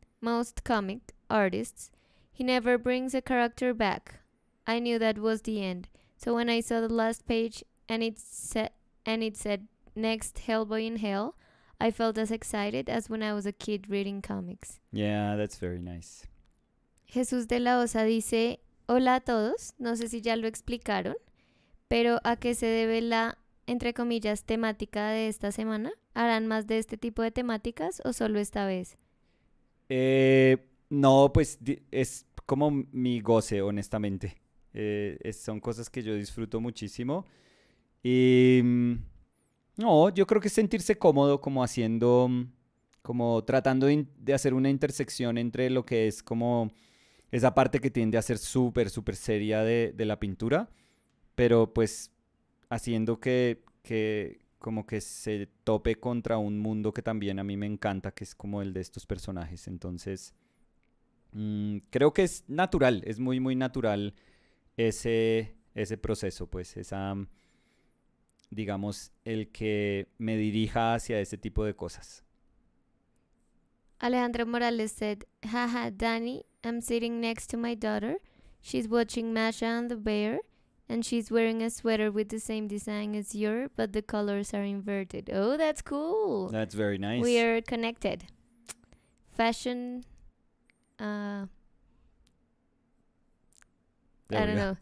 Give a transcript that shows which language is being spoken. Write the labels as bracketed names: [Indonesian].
[English] most comic artists, he never brings a character back. I knew that was the end. So when I saw the last page and it said next Hellboy in Hell, I felt as excited as when I was a kid reading comics. Yeah, that's very nice. [Spanish] Jesús de la Osa dice, hola a todos, no sé si ya lo explicaron, pero ¿a qué se debe la, entre comillas, temática de esta semana? ¿Harán más de este tipo de temáticas o solo esta vez? No, pues es como mi goce, honestamente. Son cosas que yo disfruto muchísimo. Y no, yo creo que es sentirse cómodo como haciendo, como tratando de hacer una intersección entre lo que es como esa parte que tiende a ser súper, súper seria de la pintura, pero pues haciendo que como que se tope contra un mundo que también a mí me encanta, que es como el de estos personajes. Entonces, creo que es natural, es muy, muy natural ese proceso, pues, digamos, el que me dirija hacia ese tipo de cosas. [English] Alejandro Morales said, haha, Danny, I'm sitting next to my daughter. She's watching Masha and the Bear, and she's wearing a sweater with the same design as yours, but the colors are inverted. Oh, that's cool. That's very nice. We are connected. Fashion, I don't know,